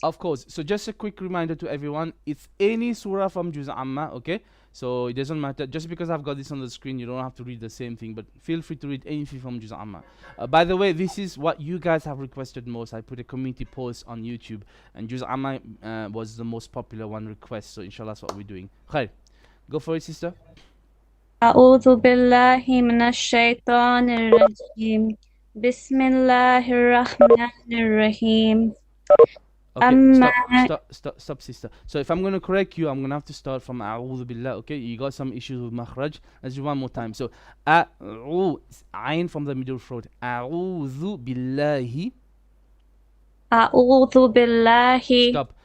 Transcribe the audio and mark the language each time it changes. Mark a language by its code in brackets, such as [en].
[en] Of course. So just a quick reminder to everyone, it's any surah from Juz Amma, okay? So it doesn't matter. Just because I've got this on the screen, you don't have to read the same thing. But feel free to read anything from Juz Amma. By the way, this is what you guys have requested most. I put a community post on YouTube, and Juz Amma was the most popular one request. So inshallah, that's what we're doing. Khair. Go for it, sister. [ar] أعوذ بالله من الشيطان الرجيم بسم الله الرحمن الرحيم [en] Okay, [ar] أما [en] stop, sister. So if I'm going to correct you, I'm going to have to start from A'udhu Billah, okay? You got some issues with makhraj. Let's do one more time. So, Ayn from the middle throat. [ar] A'udhu Billahi. أعوذ بالله [en] Stop.